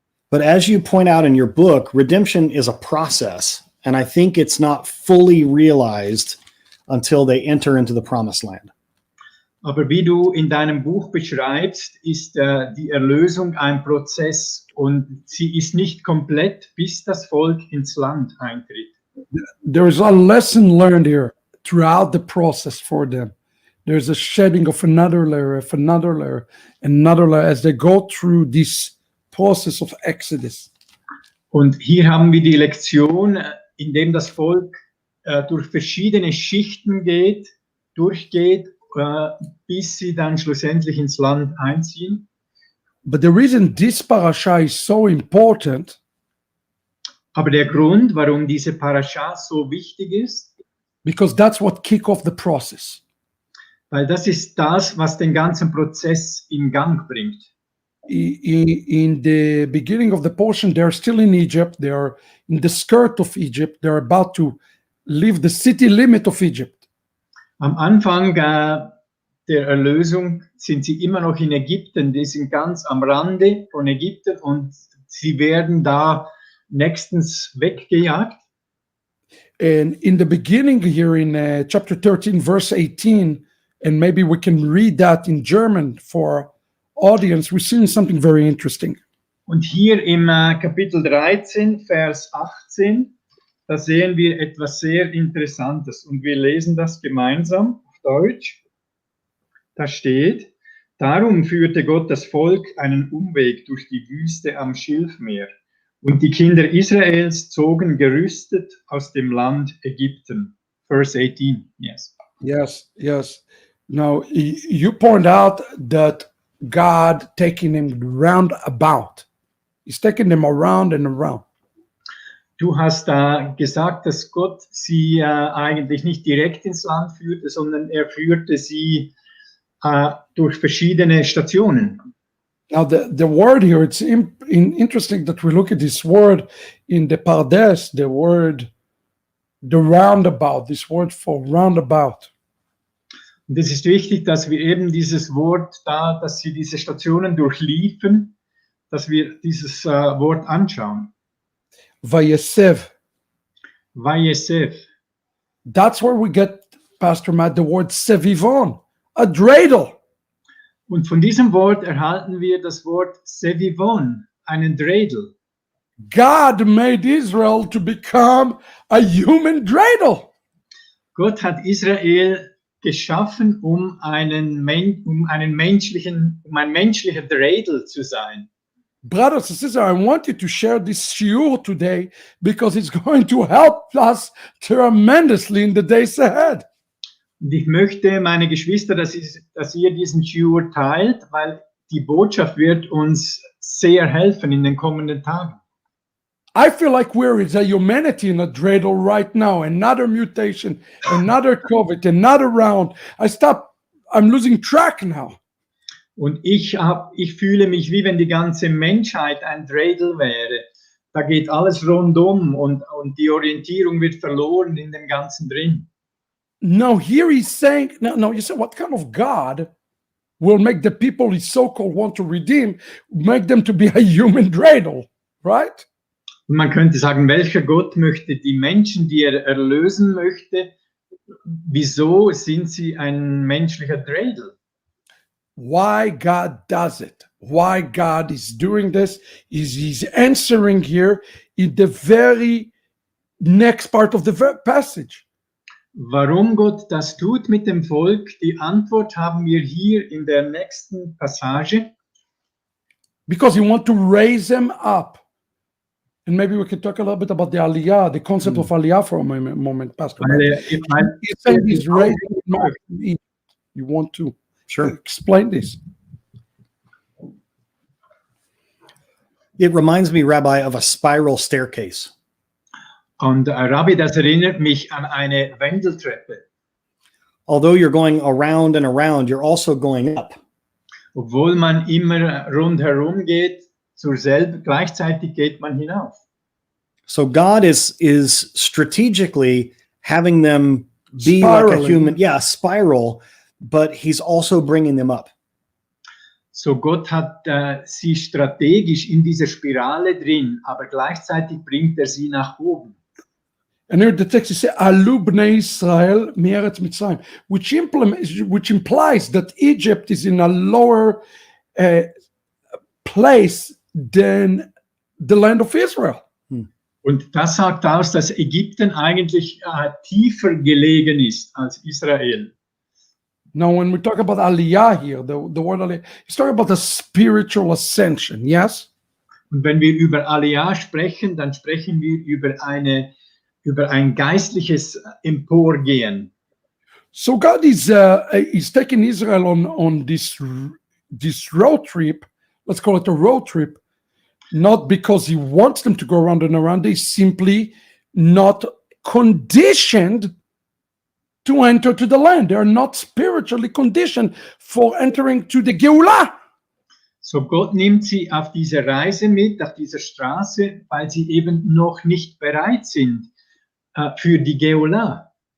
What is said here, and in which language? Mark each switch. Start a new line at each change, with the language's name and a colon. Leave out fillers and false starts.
English: But as you point out in your book, redemption is a process, and I think it's not fully realized until they enter into the promised land.
German: Aber wie du in deinem Buch beschreibst, ist die Erlösung ein Prozess und sie ist nicht komplett, bis das Volk ins Land eintritt.
English: There's a lesson learned here throughout the process for them. There's a shedding of another layer, of another layer, another layer as they go through this process of Exodus.
German: Und hier haben wir die Lektion, in dem das Volk durch verschiedene Schichten durchgeht, bis sie dann schlussendlich ins Land einziehen.
English: But the reason this parasha is so important
German: Aber der Grund, warum diese Parascha so wichtig ist,
English: because that's what kick off the process.
German: weil das ist das, was den ganzen Prozess in Gang bringt.
English: In the beginning of the portion, they're still in Egypt. They are in the skirt of Egypt. They're about to leave the city limit of Egypt.
German: Am Anfang der Erlösung sind sie immer noch in Ägypten. Die sind ganz am Rande von Ägypten und sie werden da nächstens weggejagt.
English: And in the beginning here in chapter 13, verse 18, and maybe we can read that in German for audience, we're seeing something very interesting.
German: Und hier im Kapitel 13, Vers 18, da sehen wir etwas sehr Interessantes und wir lesen das gemeinsam auf Deutsch. Da steht, darum führte Gott das Volk einen Umweg durch die Wüste am Schilfmeer. Und die Kinder Israels zogen gerüstet aus dem Land Ägypten.
English: Verse 18, yes. Yes. Now, you point out that God taking them round about. He's taking them around and around.
German: Du hast da gesagt, dass Gott sie eigentlich nicht direkt ins Land führte, sondern er führte sie durch verschiedene Stationen.
English: Now, the word here, it's interesting that we look at this word in the Pardes, the roundabout, this word for roundabout.
German: Und es ist wichtig, dass wir eben dieses Wort da, dass sie diese Stationen durchliefen, dass wir dieses Wort anschauen.
Hebrew: Vayesev. Vayesev.
English: That's where we get, Pastor Matt, the word sevivon, a dreidel.
German: Und von diesem Wort erhalten wir das Wort Sevivon, einen Dreidel.
English: God made Israel to become a human dreidel.
German: Gott hat Israel geschaffen, um ein menschlicher Dreidel zu sein.
English: Brothers and sisters, I want you to share this shiur today because it's going to help us tremendously in the days ahead. Und ich möchte, meine Geschwister, dass ihr diesen Shiur teilt, weil die Botschaft wird uns sehr helfen in den kommenden Tagen. I feel like we're as a humanity in a dreidel right now. Another mutation, another COVID, another round. I'm losing track now.
German: Und ich fühle mich, wie wenn die ganze Menschheit ein Dreidel wäre. Da geht alles rundum und die Orientierung wird verloren in dem Ganzen drin.
English: No, here he's saying, no, you say, what kind of God will make the people he so-called want to redeem, make them to be a human dreidel, right?
German: Und man könnte sagen, welcher Gott möchte die Menschen, die er erlösen möchte, wieso sind sie ein menschlicher Dreidel?
English: Why God does it, why God is doing this, is he's answering here in the very next part of the passage.
German: Warum Gott das tut mit dem Volk, die Antwort haben wir hier in der nächsten Passage.
English: Because he wants to raise them up. And maybe we can talk a little bit about the Aliyah, the concept of Aliyah for a moment, Pastor. He's saying he's raising them up. You want to explain this? It reminds me, Rabbi, of a spiral staircase.
German: Und Rabbi, das erinnert mich an eine Wendeltreppe.
English: Although you're going around and around, you're also going up.
German: Obwohl man immer rundherum geht, gleichzeitig geht man hinauf.
English: So God is strategically having them be like a human, spiral, but he's also bringing them up.
German: So Gott hat sie strategisch in dieser Spirale drin, aber gleichzeitig bringt er sie nach oben.
English: And here the text is
Hebrew: Alu bnei Israel me'eretz Mitzrayim,
English: which implies that Egypt is in a lower place than the land of Israel.
German: Und das sagt aus, dass Ägypten eigentlich tiefer gelegen ist als Israel.
English: Now, when we talk about Aliyah here, the word Aliyah, he's talking about a spiritual ascension, yes?
German: Und wenn wir über Aliyah sprechen, dann sprechen wir über ein geistliches Emporgehen.
English: So God is taking Israel on this road trip. Let's call it a road trip, not because he wants them to go around and around. They're simply not conditioned to enter to the land. They are not spiritually conditioned for entering to the Geulah.
German: So Gott nimmt sie auf diese Reise mit, auf dieser Straße, weil sie eben noch nicht bereit sind für die Geulah.